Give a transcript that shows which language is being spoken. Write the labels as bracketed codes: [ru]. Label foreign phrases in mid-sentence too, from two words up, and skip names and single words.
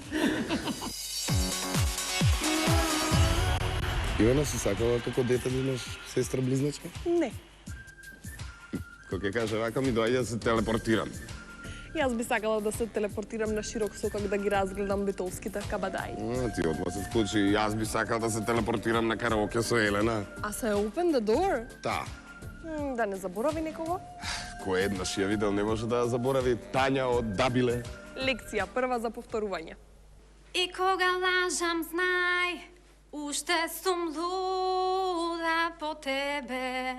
[mk] Ивана, си сакала како дете да имаш сестра близначка? Не. Кога ќе каже вака ми доаѓа да се телепортирам. Јас би сакала да се телепортирам на широк сокак да ги разгледам битолските кабадаи. Ти одма се вклучи, јас би сакал да се телепортирам на караоке со Елена. А се [en] open the door? [mk] Та, Да не заборави некого? кој еднаш ја видел не може да ја заборави, Тања од Дабиле. Лекција прва за повторување. И кога лажам, знај, уште сум луда по тебе.